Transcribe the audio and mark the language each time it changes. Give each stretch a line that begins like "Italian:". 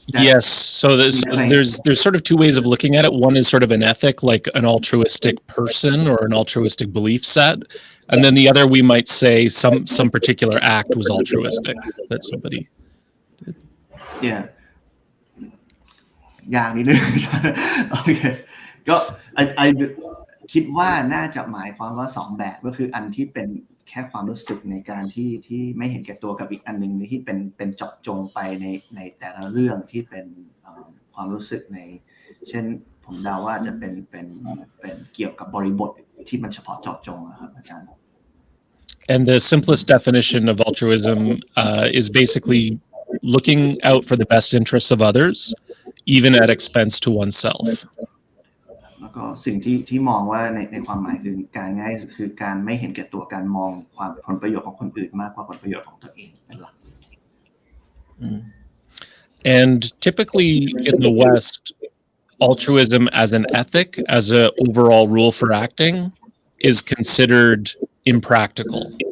English: Yes, so there's sort of two ways of looking at it. One is sort of an ethic, like an altruistic person or an altruistic belief set, and then the other we might say some particular act was altruistic that somebody did. Yeah.
Thai: อย่างนิดนึง โอเคก็คิดว่าน่าจะหมายความว่า2แบบก็คืออันที่เป็นแค่ความรู้สึกในการที่ไม่เห็นแก่ตัวกับอีกอันนึงที่เป็นเจาะจงไปในแต่ละเรื่องที่เป็นความรู้สึกในเช่นผมเดาว่าจะเป็นเกี่ยวกับบริบทที่มันเฉพาะเจาะจงนะครับอาจารย์
English: And the simplest definition of altruism is basically looking out for the best interests of others, even at expense to oneself.
Thai: แล้วก็สิ่งที่มองว่าในความหมายคือการง่ายคือการไม่เห็นแก่ตัวการมองความผลประโยชน์ของคนอื่นมากกว่าผลประโยชน์ของตัวเองเป็นหลัก
English: And typically in the West, altruism as an ethic, as an overall rule for acting, is considered impractical.